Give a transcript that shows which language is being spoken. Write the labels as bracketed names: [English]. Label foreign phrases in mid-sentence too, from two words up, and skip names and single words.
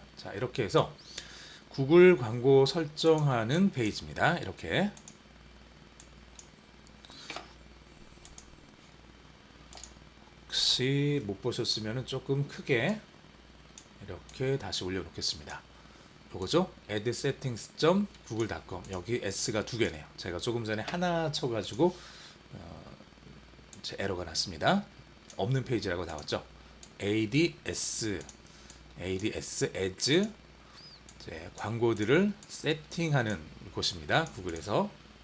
[Korean] 자, 이렇게 해서 구글 광고 설정하는 페이지입니다. 이렇게 혹시 못 보셨으면 조금 크게 이렇게 다시 올려놓겠습니다. 요거죠? adsettings.google.com. 여기 s가 두 개네요. 제가 조금 전에 하나 쳐가지고 제 에러가 났습니다. 없는 페이지라고 나왔죠? ads as 이제 광고들을 세팅하는 곳입니다. 구글에서.